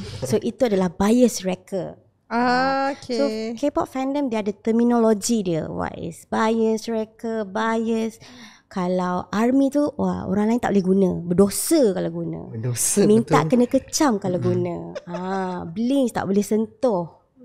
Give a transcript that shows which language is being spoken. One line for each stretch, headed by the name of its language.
Malay: So itu adalah bias wrecker. Okay. So K-pop fandom dia ada terminologi dia.
English: What is bias wrecker, bias.
Malay: Kalau ARMY tu, orang lain tak boleh guna. Berdosa kalau guna. Minta betul. Kena kecam kalau guna. Blinks tak boleh sentuh.